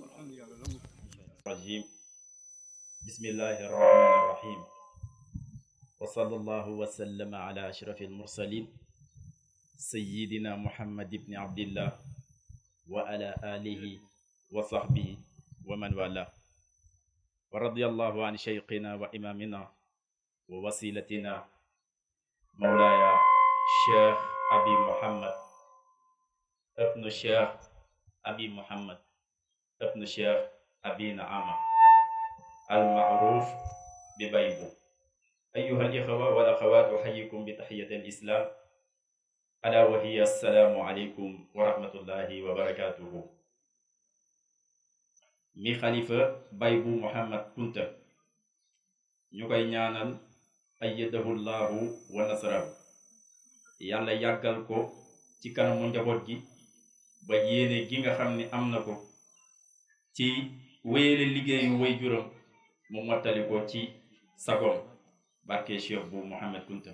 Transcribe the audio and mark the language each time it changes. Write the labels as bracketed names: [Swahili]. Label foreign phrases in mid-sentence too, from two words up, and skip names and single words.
[Arabic] الرجيم. بسم الله الرحمن الرحيم وصلى الله وسلم على أشرف المرسلين سيدنا محمد بن عبد الله وعلى آله وصحبه ومن والاه ورضي الله عن شيخنا وإمامنا ووسيلتنا مولاي الشيخ أبي محمد ابن الشيخ abi muhammad ibn cheikh abi naama المعروف ببيبو. أيها الإخوة والأخوات أحييكم بتحية الإسلام ألا وهي السلام عليكم ورحمة الله وبركاته. [Wolof] mi xalifa Baybu Muhammad Kunta ñu koy ñaanal [Arabic] أيده الله ونصره, [Wolof] yàlla yàggal ko ci kanamu njaboot gi ba yéene gi nga xam ni am na ko ci wéyale liggéeyu way juram mu mottali ko ci sagoom barke Cheikh bu Muhammad Kunta.